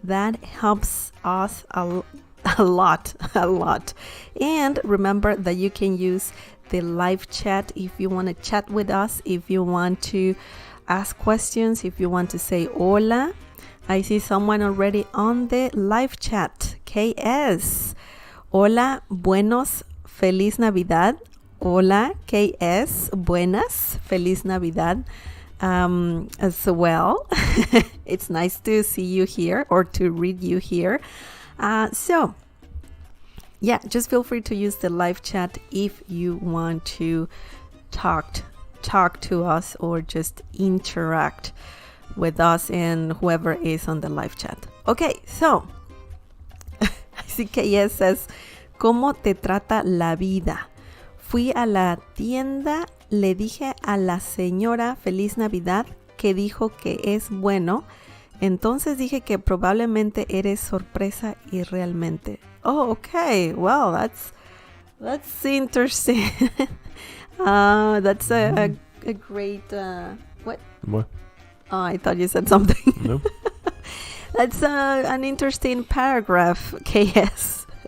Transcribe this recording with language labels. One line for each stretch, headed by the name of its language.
English: That helps us a lot. And remember that you can use the live chat if you want to chat with us, if you want to ask questions, if you want to say hola. I see someone already on the live chat. KS.
Spanish: Hola, buenos, feliz Navidad. Hola, KS, buenas, feliz Navidad
English: as well. It's nice to see you here or to read you here. So, yeah, just feel free to use the live chat if you want to talk to us or just interact with us and whoever is on the live chat. Okay, so
Spanish: así que ella
English: says,
Spanish: ¿cómo te trata la vida? Fui a la tienda, le dije a la señora Feliz Navidad, que dijo que es bueno. Entonces dije que probablemente eres sorpresa y realmente.
English: Oh, okay. Well, that's interesting. That's a great what? What? Oh, I thought you said something. Nope. That's an interesting paragraph, KS.